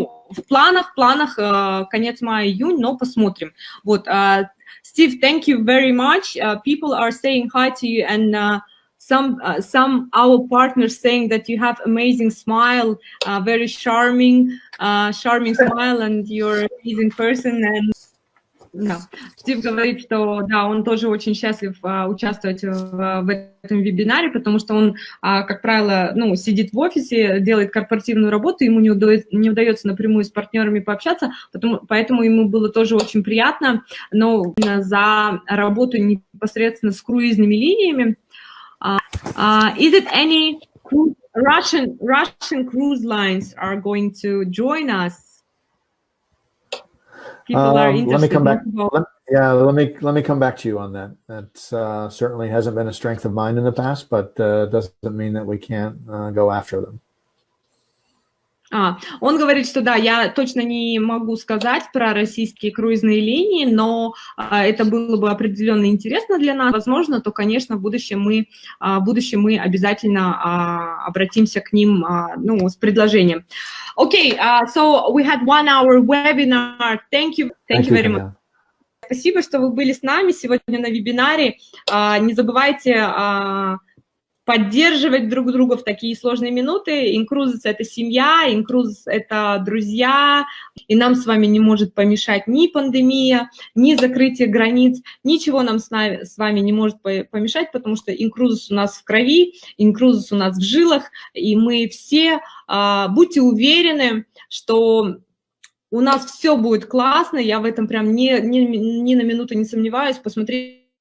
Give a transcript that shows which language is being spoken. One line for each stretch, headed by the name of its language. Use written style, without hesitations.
Russian: В планах конец мая-июнь, но посмотрим. Вот,
English: Steve, thank you very much. People are saying hi to you, and some our partners saying that you have amazing smile, very charming smile, and you're an amazing person. And
Russian: да. Стив говорит, что да, он тоже очень счастлив участвовать в этом вебинаре, потому что он, как правило, сидит в офисе, делает корпоративную работу, ему не удается напрямую с партнерами пообщаться, поэтому ему было тоже очень приятно, но за работу непосредственно с круизными линиями.
English: Is it any Russian cruise lines are going to join us? People are interested. Let me come back. Let me come back to you on that. That certainly hasn't been a strength of mine in the past, but doesn't mean that we can't go after them.
Russian: Он говорит, что да, я точно не могу сказать про российские круизные линии, но это было бы определенно интересно для нас. Возможно, то, конечно, в будущем мы обязательно обратимся к ним с предложением.
English: Okay, so we had 1 hour webinar. Thank you very much.
Russian: Спасибо, что вы были с нами сегодня на вебинаре. Не забывайте поддерживать друг друга в такие сложные минуты. inCruises — это семья, inCruises — это друзья, и нам с вами не может помешать ни пандемия, ни закрытие границ, ничего нам с вами не может помешать, потому что inCruises у нас в крови, inCruises у нас в жилах, и мы все, будьте уверены, что у нас все будет классно, я в этом прям ни на минуту не сомневаюсь. Посмотрите